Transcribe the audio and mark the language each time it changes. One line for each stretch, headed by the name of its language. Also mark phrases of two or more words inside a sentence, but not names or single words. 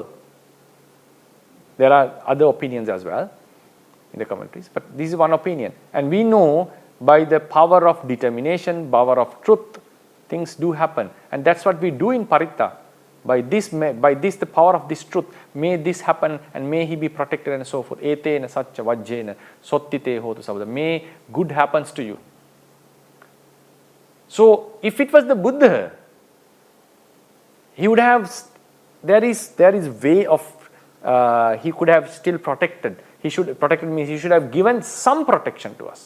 English: There are other opinions as well in the commentaries, but this is one opinion. And we know by the power of determination, power of truth, things do happen. And that's what we do in Paritta. By this, the power of this truth, may this happen and may he be protected and so forth.
Pali: Etena satcha vajjena sottite hotu sabda.
English: May good happens to you. So, if it was the Buddha, he would have, there is way of, he could have still protected. He should, protected means he should have given some protection to us.